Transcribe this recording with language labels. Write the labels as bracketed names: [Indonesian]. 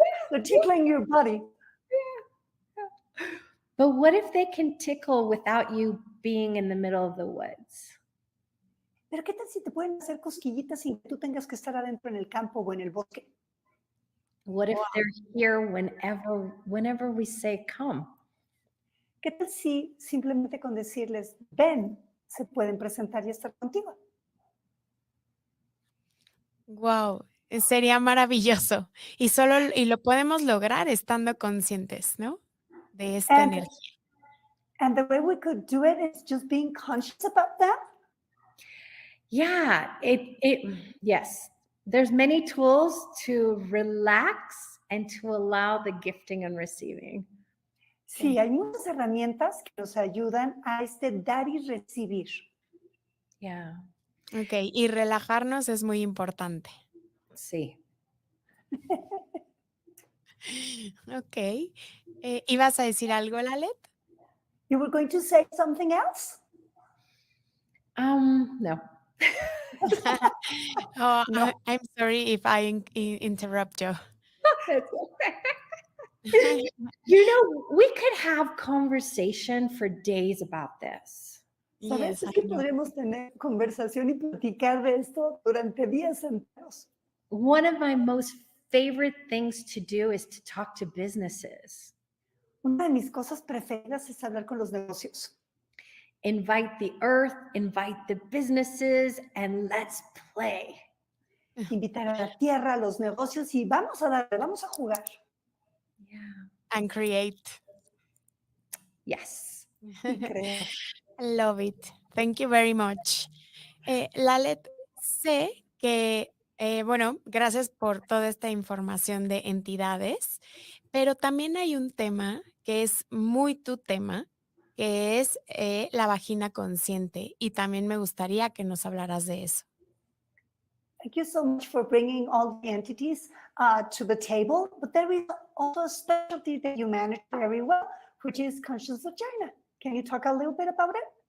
[English] They're tickling your body. But what if they can tickle without you being in the middle of the woods? [Spanish] Pero ¿qué tal si te pueden hacer cosquillitas sin que tú tengas que estar adentro en el campo o en el bosque? [English] What if they're here whenever we say come? [Spanish] ¿Qué tal si simplemente con decirles, ven, se pueden presentar y estar contigo? Wow, sería maravilloso. Y lo podemos lograr estando conscientes, ¿no? De esta [English] And, [Spanish] energía. [English] and the way we could do it is just being conscious about that. Yeah, yes. There's many tools to relax and to allow the gifting and receiving. [Spanish] Sí, hay muchas herramientas que nos ayudan a dar y recibir. [English] Yeah. [Spanish] Ok, y relajarnos es muy importante. Sí. Ok. ¿Ibas a decir algo, Lalet? [English] You were going to say something else? No. Oh, No. I'm sorry if I interrupt you. That's okay. We could have conversation for days about this. [Spanish] ¿Sabes? [English] Yes, [Spanish] Es [English] I [Spanish] que [English] know. [Spanish] podremos tener conversación y platicar de esto durante días enteros. [English] One of my most favorite things to do is to talk to businesses. [Spanish] Una de mis cosas preferidas es hablar con los negocios. [English] Invite the earth, invite the businesses, and let's play. [Spanish] Invitar a la tierra, a los negocios y vamos a darle, vamos a jugar. [English] Yeah. And create. Yes. [Spanish] Y creer. [English] Love it. Thank you very much. [Spanish] Lalet, sé que, bueno, gracias por toda esta información de entidades, pero también hay un tema que es muy tu tema, que es la vagina consciente, y también me gustaría que nos hablaras de eso. [English] Thank you so much for bringing all the entities to the table, but there is also a specialty that you manage very well, which is conscious vagina. Can you talk a little bit about it?